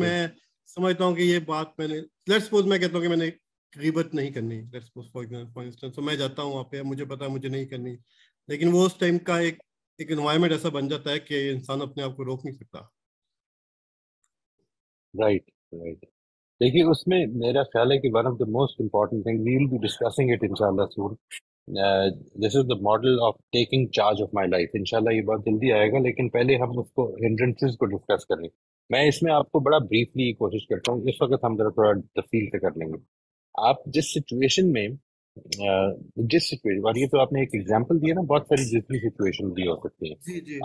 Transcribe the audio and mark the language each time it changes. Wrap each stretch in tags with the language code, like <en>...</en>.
<ur>میں سمجھتا ہوں کہ یہ بات میں نے لیٹس سپوز میں کہتا ہوں کہ میں نے غیبت نہیں کرنی،</ur> <en>let's suppose for instance,</en> <ur>تو میں جاتا ہوں وہاں پہ، مجھے پتا ہے مجھے نہیں کرنی، لیکن وہ اس ٹائم کا ایک انوائرمنٹ ایسا بن جاتا ہے کہ انسان اپنے آپ کو روک نہیں سکتا.</ur> <en>Right, right.</en> <ur>دیکھیے اس میں میرا خیال ہے کہ</ur> <en>one of the most important thing we will be discussing it inshallah soon. This is the model of taking charge of my life.</en> <ur>انشاءاللہ یہ بہت جلدی آئے گا، لیکن پہلے ہم اس کو hindrances کو ڈسکس کر لیں. میں اس میں آپ کو بڑا بریفلی کوشش کرتا ہوں، اس وقت ہم ذرا تھوڑا تفصیل سے کر لیں گے. آپ جس سچویشن میں اور یہ تو آپ نے ایک ایگزامپل دیا نا، بہت ساری دوسری سچویشن بھی ہو سکتی ہیں.</ur>